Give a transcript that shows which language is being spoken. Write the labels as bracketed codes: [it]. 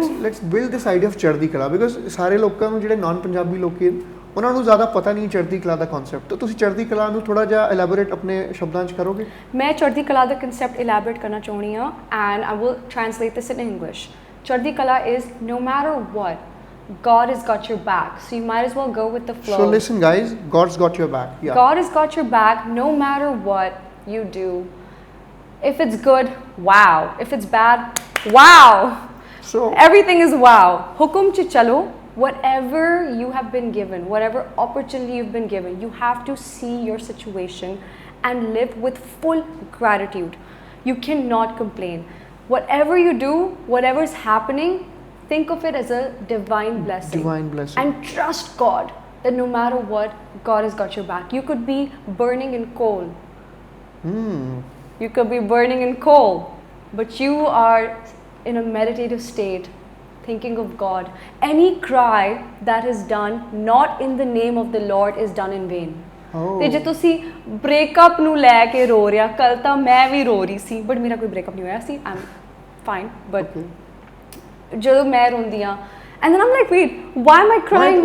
[en] let's build this idea of [pa] ਚੜ੍ਹਦੀ ਕਲਾ, because ਸਾਰੇ ਲੋਕਾਂ ਨੂੰ, ਜਿਹੜੇ ਨਾਨ ਪੰਜਾਬੀ ਲੋਕ ਉਹਨਾਂ ਨੂੰ ਜ਼ਿਆਦਾ ਪਤਾ ਨਹੀਂ ਚੜ੍ਹਦੀ ਕਲਾ ਦਾ ਕਨਸੈਪਟ. ਤਾਂ ਤੁਸੀਂ ਚੜ੍ਹਦੀ ਕਲਾ ਨੂੰ ਥੋੜ੍ਹਾ ਜਿਹਾ ਐਲੈਬੋਰੇਟ ਆਪਣੇ ਸ਼ਬਦਾਂ 'ਚ ਕਰੋਗੇ? ਮੈਂ ਚੜ੍ਹਦੀ ਕਲਾ ਦਾ ਕਨਸੈਪਟ ਐਲੈਬੋਰੇਟ ਕਰਨਾ ਚਾਹੁੰਦੀ ਹਾਂ, [en] And I will translate this in English. Chardi kala is no matter what, God has got your back. So you might as well go with the flow. So listen guys, God's got your back. Yeah. God has got your back no matter what you do. If it's good, wow. If it's bad, wow. So Everything is wow. [pa] Hukum che chalo, [en] whatever you have been given, whatever opportunity you've been given, you have to see your situation and live with full gratitude. You cannot complain. Whatever you do, whatever is happening, think of it as a divine blessing. Divine blessing. And trust God that no matter what, God has got your back. You could be burning in coal. You could be burning in coal, but you are in a meditative state, thinking of God. Any cry that is done not in the name of the Lord is done in vain. [pa] ਤੇ ਜੇ ਤੁਸੀਂ breakup ਨੂੰ ਲੈ ਕੇ ਰੋ ਰਿਹਾ, ਕੱਲ ਤਾਂ ਮੈਂ ਵੀ ਰੋ ਰਹੀ ਸੀ, ਬਟ ਮੇਰਾ ਕੋਈ ਬ੍ਰੇਕਅਪ ਨਹੀਂ ਹੋਇਆ ਸੀ, [en] I am fine, [pa] ਬਟ ਜਦੋਂ ਮੈਂ ਰੋਂਦੀ ਆ, [en] and then I'm like, wait, why am I crying?